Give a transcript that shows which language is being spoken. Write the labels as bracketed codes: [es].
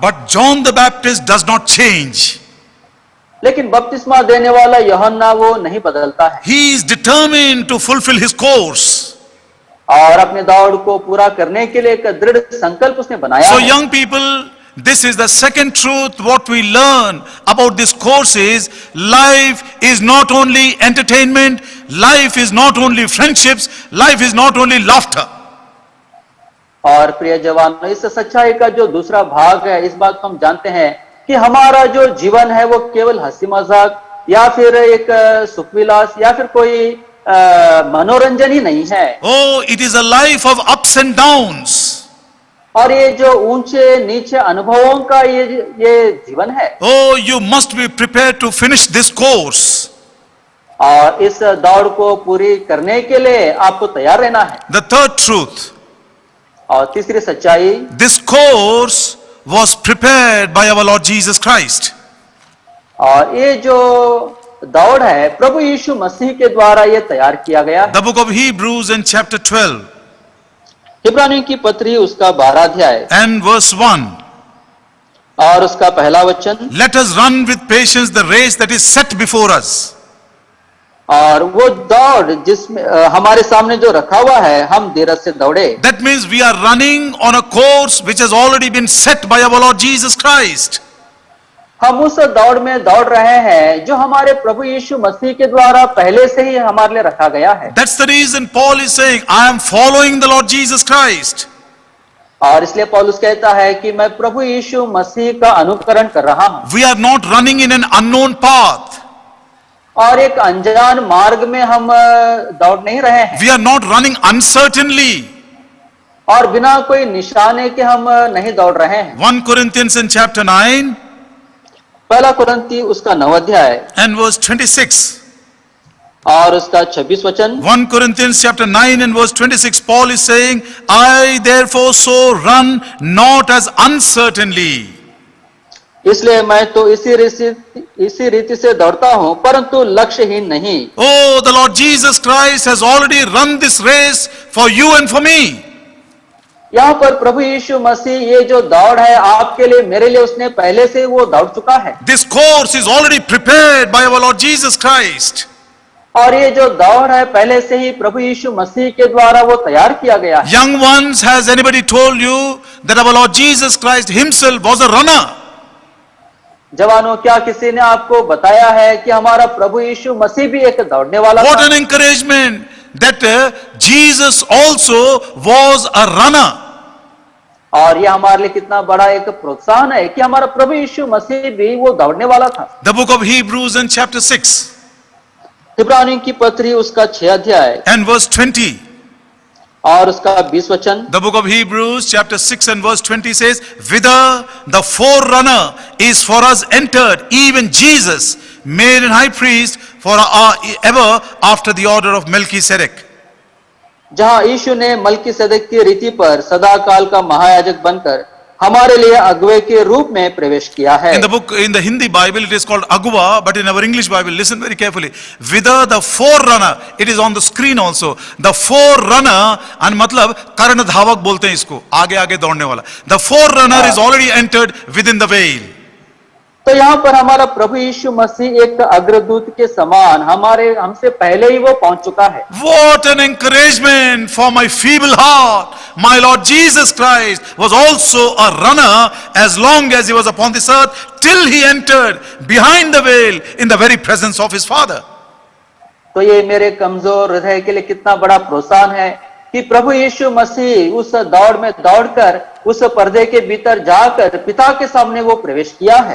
[en] But John the Baptist does not change. [hi] लेकिन बपतिस्मा देने वाला यूहन्ना वो नहीं बदलता है [en] He is determined to fulfill his course. [hi] और अपने दौड़ को पूरा करने के लिए एक दृढ़ संकल्प उसने बनाया [en] So [hi] है। [en] young people, this is the second truth what we learn about this course is life is not only entertainment, life is not only friendships, life is not only laughter. [hi] और प्रिय जवानों, इस सच्चाई का जो दूसरा भाग है, इस बात को हम जानते हैं कि हमारा जो जीवन है वो केवल हंसी मजाक या फिर एक सुख विलास या फिर कोई मनोरंजन ही नहीं है। [en] Oh, it is a life of ups and downs. [hi] और ये जो ऊंचे नीचे अनुभवों का ये जीवन है। [en] Oh, you must be prepared to finish this course. [hi] और इस दौड़ को पूरी करने के लिए आपको तैयार रहना है। [en] The third truth, [hi] और तीसरी सच्चाई, [en] this course was prepared by our Lord Jesus Christ. [hi] और ये जो दौड़ है प्रभु यीशु मसीह के द्वारा ये तैयार किया गया है। [en] The book of Hebrews in chapter 12 [hi] इब्रानियों की पत्री उसका 12 अध्याय [en] and verse 1. [hi] और उसका पहला वचन, [en] Let us run with patience the race that is set before us. [hi] और वो दौड़ जिसमें हमारे सामने जो रखा हुआ है हम धीरज से दौड़े। [en] That means we are running on a course which has already been set by our Lord Jesus Christ. [hi] हम उस दौड़ में दौड़ रहे हैं जो हमारे प्रभु यीशु मसीह के द्वारा पहले से ही हमारे लिए रखा गया है। [en] That's the reason Paul is saying, I am following the Lord Jesus Christ. [hi] और इसलिए पौलुस कहता है कि मैं प्रभु यीशु मसीह का अनुकरण कर रहा हूं। [en] We are not running in an unknown path. [hi] और एक अनजान मार्ग में हम दौड़ नहीं रहे हैं। [en] We are not running uncertainly. [hi] और बिना कोई निशाने के हम नहीं दौड़ रहे हैं। [en] 1 Corinthians in chapter 9 [hi] पहला कुरिन्ती उसका 9 अध्याय [en] and verse 26. [hi] और उसका 26 वचन। [en] 1 Corinthians chapter 9 and verse 26, Paul is saying, I therefore so run not as uncertainly. [hi] इसलिए मैं तो इसी रीति से दौड़ता हूं परंतु लक्ष्यहीन नहीं। [en] Oh, the Lord Jesus Christ has already run this race for you and for me. [hi] यहाँ पर प्रभु यीशु मसीह ये जो दौड़ है आपके लिए मेरे लिए उसने पहले से वो दौड़ चुका है। [en] This course is already prepared by our Lord Jesus Christ. [hi] और ये जो दौड़ है पहले से ही प्रभु यीशु मसीह के द्वारा वो तैयार किया गया है। [en] Young ones, has anybody told you that our Lord Jesus Christ himself was a runner? [hi] जवानों, क्या किसी ने आपको बताया है कि हमारा प्रभु यीशु मसीह भी एक दौड़ने वाला [en] What [hi] था? [en] an encouragement that Jesus also was a runner. [hi] और ये हमारे लिए कितना बड़ा एक प्रोत्साहन है कि हमारा प्रभु यीशु मसीह भी वो दौड़ने वाला था। [en] The book of Hebrews in chapter 6 [hi] इब्रानियों की पत्री उसका 6 अध्याय [en] and verse 20. [hi] और उसका 20 वचन। [en] The book of Hebrews chapter 6 and verse 20 says, whither the forerunner is for us entered, even Jesus, made an high priest for ever after the order of Melchizedek. [hi] जहां यीशु ने मलकीसेदेक की रीति पर सदा काल का महायाजक बनकर हमारे लिए अगुवे के रूप में प्रवेश किया है। [en] In the Hindi Bible it is called Aguva, but in our English Bible, listen very carefully. Whither the forerunner, it is on the screen also. The forerunner, and [hi] मतलब कर्ण धावक बोलते हैं इसको, आगे आगे दौड़ने वाला. [en] The forerunner is already entered within the veil. [hi] तो यहाँ पर हमारा प्रभु यीशु मसीह एक अग्रदूत के समान हमसे पहले ही वो पहुंच चुका है। [en] What an encouragement for my feeble heart. My Lord Jesus Christ was also a runner as long as he was upon this earth, till he entered behind the veil in the very presence of his Father. [hi] तो ये मेरे कमजोर हृदय के लिए कितना बड़ा प्रोत्साहन है कि प्रभु यीशु मसीह उस दौड़ में दौड़कर उस पर्दे के भीतर जाकर पिता के सामने वो प्रवेश किया है।